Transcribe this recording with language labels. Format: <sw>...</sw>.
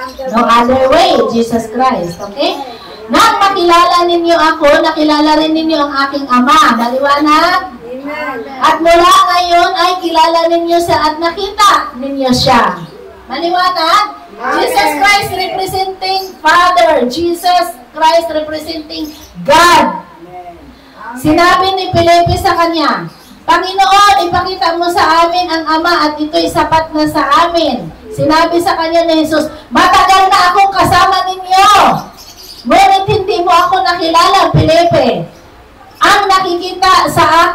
<en>No other way, Jesus Christ. Okay?</en> <tl>Nang makilala ninyo ako, nakilala rin ninyo ang aking Ama. Maliwanag? Amen. At mula ngayon ay kilala ninyo siya at nakita ninyo siya. Maliwanag?</tl> <en>Jesus Christ representing Father. Jesus Christ representing God.</en> <tl>Sinabi ni Felipe sa kanya, "Panginoon, ipakita mo sa amin ang Ama at ito'y sapat na sa amin." Sinabi sa kanya ni Jesus, "Matagal na akong kasama ninyo. Ngunit hindi mo ako nakilala, Felipe. Ang nakikita sa</tl>